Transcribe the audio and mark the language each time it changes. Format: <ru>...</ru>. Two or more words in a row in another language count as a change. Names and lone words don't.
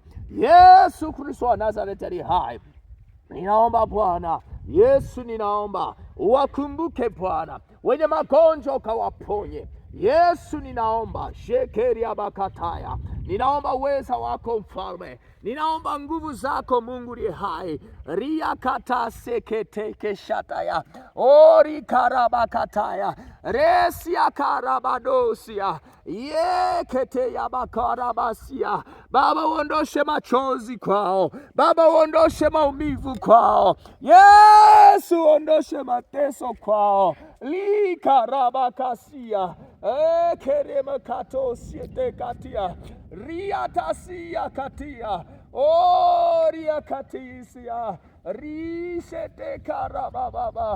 <sw>Yesu Kristo wa Nazareti aliye hai, ninaomba Bwana Yesu, ninaomba wakumbuke Bwana, wenye magonjwa ukawaponye Yesu. Ninaomba shekeri abakataya, ninaomba uweza wako Mfalme, ninaomba nguvu zako Mungu aliye hai. Ria kata sekete keshataya ori karabakataya resia karabadosia yekete yabakarabasia. Baba, uondoshe machozi kwao Baba, uondoshe maumivu kwao Yesu, uondoshe mateso kwao. Likarabakasia keremakato katia riatasia katia riakatisia risete karababa.</sw>